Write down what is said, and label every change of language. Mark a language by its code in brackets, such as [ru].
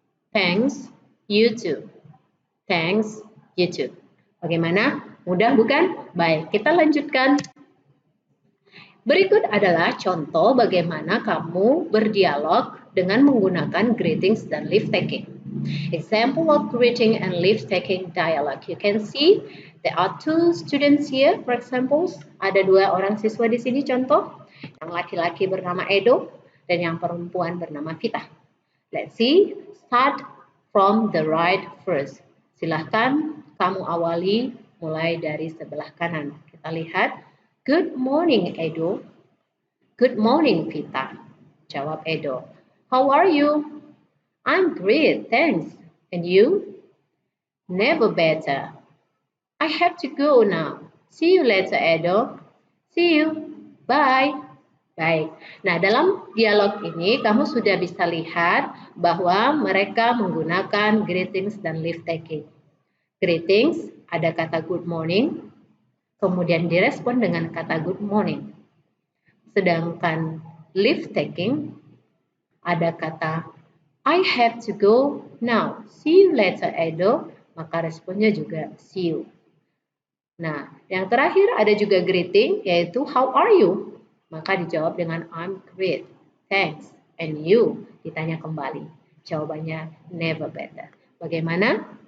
[en] Thanks, you too. Thanks, you too. [id] Bagaimana? Mudah bukan? Baik, kita lanjutkan. Berikut adalah contoh bagaimana kamu berdialog dengan menggunakan greetings dan leave taking. [en] Example of greeting and leave-taking dialogue. You can see there are two students here. For example, [id] ada dua orang siswa di sini contoh. Yang laki-laki bernama Edo dan yang perempuan bernama Vita. [en] Let's see. Start from the right first. [id] Silahkan kamu awali mulai dari sebelah kanan. [en] Kita lihat. Good morning, Edo. Good morning, Vita. [id] Jawab Edo. [en] How are you? I'm great, thanks. And you? Never better. I have to go now. See you later, Edo. See you. Bye. Baik. [id] Nah, dalam dialog ini kamu sudah bisa lihat bahwa mereka menggunakan greetings dan leave taking. Greetings ada kata [en] good morning, [id] kemudian direspon dengan kata good morning. Sedangkan leave taking ada kata [en] I have to go now. See you later, Edo. [id] Maka responnya juga see you. Nah, yang terakhir ada juga greeting yaitu [en] how are you? [id] Maka dijawab dengan [en] I'm great, thanks, and you? [id] Ditanya kembali. Jawabannya [en] never better. [id] Bagaimana?